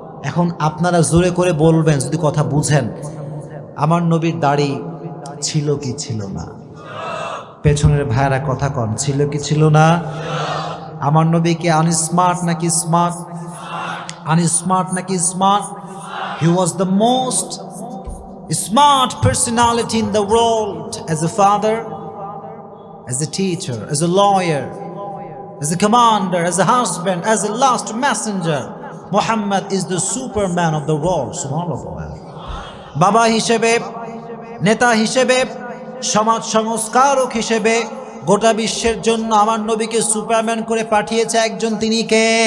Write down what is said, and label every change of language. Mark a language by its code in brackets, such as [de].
[bn] এখন আপনারা জোরে করে বলবেন যদি কথা বুঝেন, আমার নবীর দাড়ি ছিল কি ছিল না? পেছনের ভাইরা কথা কন, ছিল কি ছিল না? আমার নবী কি আনস্মার্ট নাকি স্মার্ট? আনস্মার্ট নাকি smart? [en] He was the most smart personality in the world, as a father, as a teacher, as a lawyer, as a commander, as a husband, as a last messenger. Muhammad is the superman of the world. [ar] Subhanallah. [bn] বাবা হিসেবে, নেতা হিসেবে, সমাজ সংস্কারক হিসেবে গোটা বিশ্বের জন্য আমার নবীকে সুপারম্যান করে পাঠিয়েছে একজন, তিনি কে?